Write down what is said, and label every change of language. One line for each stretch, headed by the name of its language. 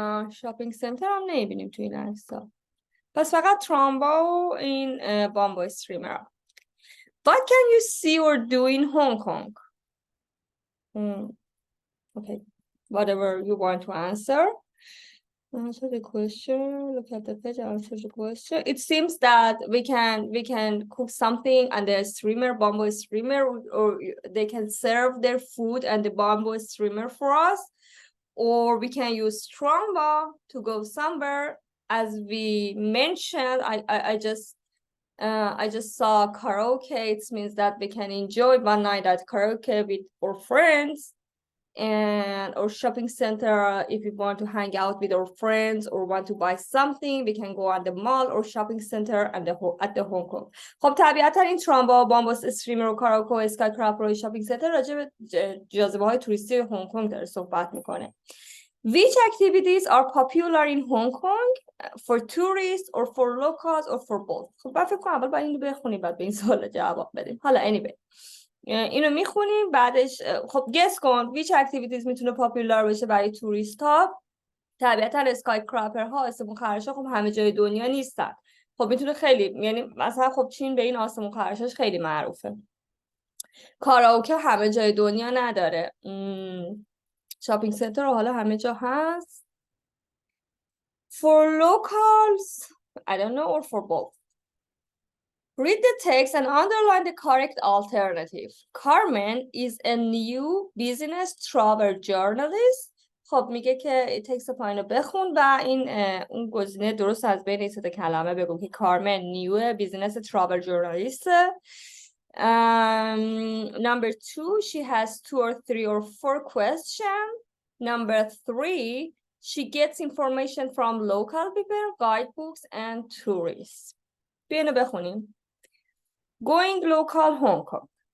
Persian: شاپینگ سنتر هم نمیبینیم تو این عکس‌ها. پس فقط تراموا و این بامبو استریمر.
English: What can you see or do in Hong Kong? Okay, whatever you want to answer. Answer the question. Look at the page. Answer the question. It seems that we can cook something and the streamer, bamboo streamer, or they can serve their food and the bamboo streamer for us, or we can use tramwa to go somewhere. As we mentioned, I just saw karaoke. It means that we can enjoy one night at karaoke with our friends. And or shopping center, if we want to hang out with our friends or want to buy something, we can go at the mall or shopping center at the Hong Kong.
Persian: خب طبیعتا این تراموا، بامبوس استریمر و کاراوکه و اسکای کراپر و شاپینگ سنتر راجع به جاذبه‌های توریستی هنگ کنگ داره صحبت میکنه.
English: Which activities are popular in Hong Kong for tourists or for locals or for both?
Persian: خب من فکر کنم اول باید اینو بخونیم بعد به این سوال جواب بدیم. حالا anyway اینو میخونیم بعدش خب گس کن which activities میتونه پاپولار بشه برای توریست ها. طبیعتا اسکای کراپر ها، آسمون خراشا خب همه جای دنیا نیستن. خب میتونه خیلی، یعنی مثلا خب چین به این آسمون خراشاش خیلی معروفه. کاراوکه همه جای دنیا نداره. شاپینگ سنتر حالا همه جا هست.
English: For locals I don't know, or for both. Read the text and underline the correct alternative. Carmen is a new business travel journalist.
Persian: خب میگه که تکست پایین رو بخون و این اون گزینه درست از بین این سه کلمه بگو که کارمن نیو بیزینس ترافل جورنالیست.
English: Number 2, she has 2 or 3 or 4 questions. Number 3, she gets information from local people, guidebooks and tourists.
Persian: بیاینو بخونیم. Going local Hong Kong.